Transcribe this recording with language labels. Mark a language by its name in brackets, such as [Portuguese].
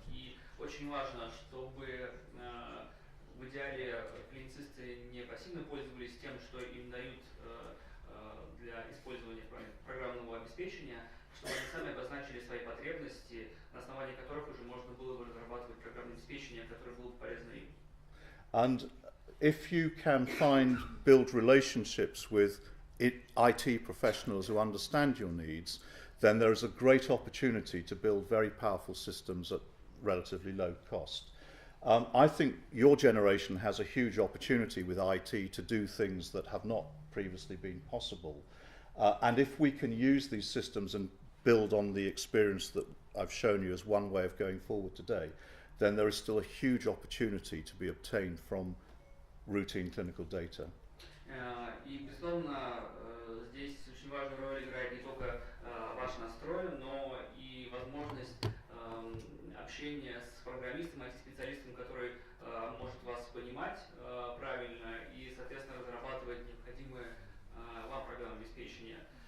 [Russian] И очень важно, чтобы в идеале клиницисты не пассивно пользовались тем, что им дают для использования программного обеспечения, чтобы они сами обозначили свои потребности, на основании которых уже можно было бы разрабатывать программное обеспечение, которое было бы полезно им. [English] And if you can build relationships with IT professionals who understand your needs, then there is a great opportunity to build very powerful systems at relatively low cost. I think your generation has a huge opportunity with IT to do things that have not previously been possible. And if we can use these systems and build on the experience that I've shown you as one way of going forward today, then there is still a huge opportunity to be obtained from routine clinical data. [Russian] И, безусловно, здесь очень важную роль играет не только ваш настрой, но и возможность общения с программистом, IT-специалистом, который может вас понимать правильно и, соответственно, разрабатывать необходимые вам программное обеспечение.